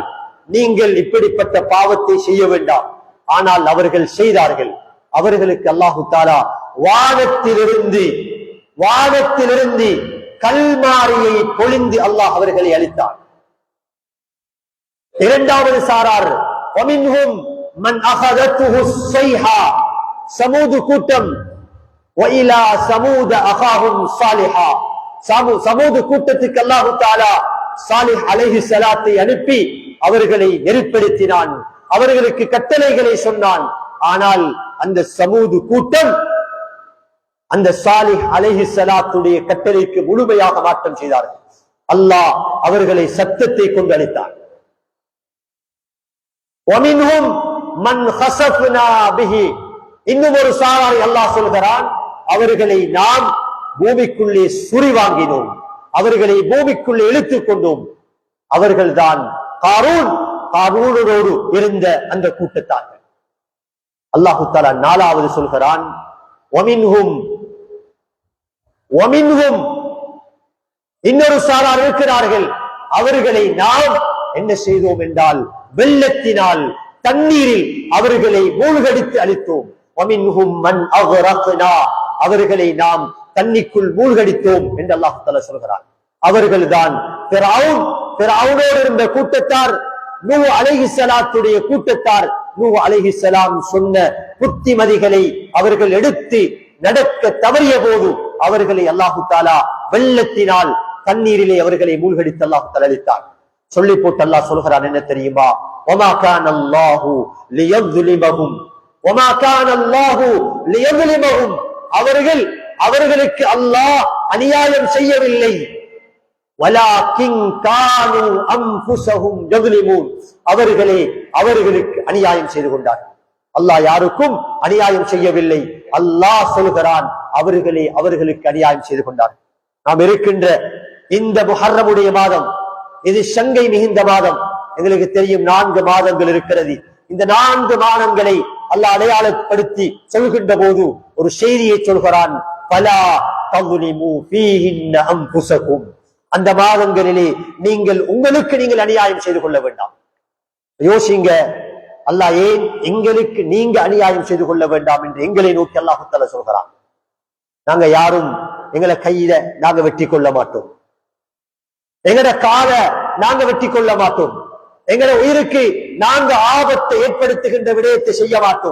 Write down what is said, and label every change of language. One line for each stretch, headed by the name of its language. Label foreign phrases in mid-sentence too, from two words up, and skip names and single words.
Tamil: நீங்கள் இப்படிப்பட்ட பாவத்தை செய்ய வேண்டாம். ஆனால் அவர்கள் செய்தார்கள். அவர்களுக்கு
Arabic: الله تعالى
Tamil: வானத்திலிருந்து கல்மாரியை பொழிந்து அல்லாஹ் அவர்களை அளித்தார். இரண்டாவது சாரார்
Arabic: وَمِنْهُمْ مَنْ أَخَذَتْهُ الصَّيْحَةُ
Tamil: சமூது கூட்டம்
Arabic: وَإِلَى ثَمُودَ أَخَاهُمْ صَالِحًا
Tamil: சமூது கூட்டத்துக்கு
Arabic: الله تعالى
Tamil: சாலிஹ் அலைஹிஸ்ஸலாத்தை அனுப்பி அவர்களை நெருப்படுத்தினான், அவர்களுக்கு கட்டளைகளை சொன்னான். ஆனால் அந்த சமூது கூட்டம் அந்த சாலிஹ் அலைஹிஸ்ஸலாத்துடைய கட்டளைக்கு முழுமையாக மாற்றம் செய்தார்கள். அல்லாஹ் அவர்களை சத்தத்தை கொண்டு அளித்தார்.
Arabic: وَمِنْهُمْ مَنْ خَسَفْنَا بِهِ
Tamil: இன்னும் ஒரு சாராரை அல்லாஹ் சொல்கிறான், அவர்களை நாம் பூமிக்குள்ளே சுரி வாங்கினோம், அவர்களை பூமிக்குள்ளே இழுத்துக் கொண்டோம். அவர்கள்தான் காரூனோடு இருந்த அந்த கூட்டத்தார்கள்.
Arabic: الله تعالى
Tamil: நாலாவது சொல்கிறான், وَمِنْهُمْ இன்னொரு சாரார் இருக்கிறார்கள், அவர்களை நாம் என்ன செய்தோம் என்றால் வெள்ளத்தினால் தண்ணீரில் அவர்களை மூழ்கடித்து அளித்தோம்.
Arabic: وَمِنْهُمْ مَنْ أَغْرَقْنَا
Tamil: அவர்களை நாம் தண்ணிக்குள் மூழ்கடித்தோம் என்று
Arabic: الله تعالى
Tamil: சொல்கிறான். அவர்கள்தான் ஃபிரௌனோடு இருந்த கூட்டத்தார், நூஹ் அலைஹிஸ்ஸலாத்துடைய கூட்டத்தார். நூஹ் அலைஹிஸ்ஸலாம் சொன்ன புத்திமதிகளை அவர்கள் எடுத்து நடக்க தவறிய போது அவர்களை
Arabic: الله تعالى
Tamil: வெள்ளத்தினால் தண்ணீரிலே அவர்களை மூழ்கடித்து
Arabic: الله تعالى
Tamil: அளித்தார். சொல்லி போட்டு அல்லாஹ் சொல்கிறான், என்ன தெரியுமா?
Arabic: وَمَا كَانَ اللَّهُ لِيَظْلِمَهُمْ وَمَا كَانَ اللَّهُ لِيَظْلِمَهُمْ
Tamil: அவர்களுக்கு அல்லாஹ் அநியாயம் செய்யவில்லை.
Arabic: وَلَكِنْ كَانُوا أَنفُسَهُمْ يَظْلِمُونَ
Tamil: அவர்களுக்கு அநியாயம் செய்து கொண்டார்கள். அல்லாஹ் யாருக்கும் அநியாயம் செய்யவில்லை. அல்லாஹ் சொல்கிறான், அவர்களுக்கு அநியாயம் செய்து கொண்டார்கள். நாம் இருக்கின்ற இந்த முஹர்ரமுடைய மாதம், இது சங்கை மிகுந்த மாதம். எங்களுக்கு தெரியும் 4 மாதங்கள் இருக்கிறது. இந்த 4 மாதங்களை அல்லாஹ் அடையாளப்படுத்தி சொல்கின்ற போது ஒரு செய்தியை சொல்கிறான்,
Arabic: فلا تظلموا فيهن أنفسكم
Tamil: அந்த மாதங்களிலே உங்களுக்கு நீங்கள் அநியாயம் செய்து கொள்ள வேண்டாம். யோசிங்க, அல்லாஹ் ஏன் எங்களுக்கு நீங்க அநியாயம் செய்து கொள்ள வேண்டாம் என்று எங்களை நோக்கி
Arabic: الله تعالى
Tamil: சொல்கிறான். நாங்க யாரும் எங்களை கையில நாங்க வெட்டி கொள்ள மாட்டோம், எங்கட கால நாங்க வெட்டி கொள்ள மாட்டோம், எங்கட உயிருக்கு நாங்க ஆபத்தை ஏற்படுத்துகின்ற விடயத்தை செய்ய மாட்டோம்.